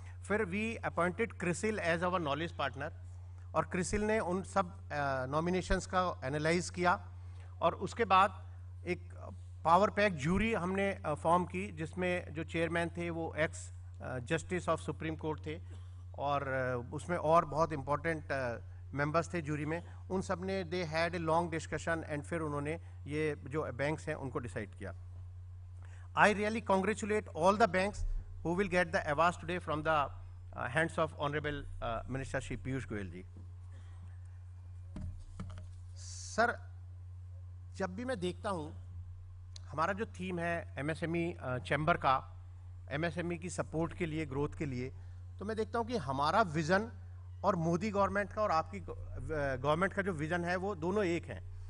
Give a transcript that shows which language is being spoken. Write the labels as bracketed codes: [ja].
[hi] फिर we appointed CRISIL as our knowledge partner, और क्रिसिल ने उन सब नॉमिनेशंस का एनालाइज किया, और उसके बाद एक पावर पैक जूरी हमने फॉर्म की जिसमें जो चेयरमैन थे वो x justice of supreme court थे, और उसमें और बहुत इम्पोर्टेंट मेंबर्स थे जूरी में. उन सब ने दे had a long discussion and फिर उन्होंने ये जो बैंक्स हैं उनको डिसाइड किया. [en] I really congratulate all the banks who will get the awards today from the hands of Honorable Minister Shri Piyush Goyal ji. [hi] Sir, जब भी मैं देखता हूँ हमारा जो थीम है MSME चैम्बर का, MSME की सपोर्ट के लिए, ग्रोथ के लिए, तो मैं देखता हूँ कि हमारा विज़न और मोदी गवर्नमेंट का और आपकी गवर्नमेंट का जो विज़न है वो दोनों एक हैं.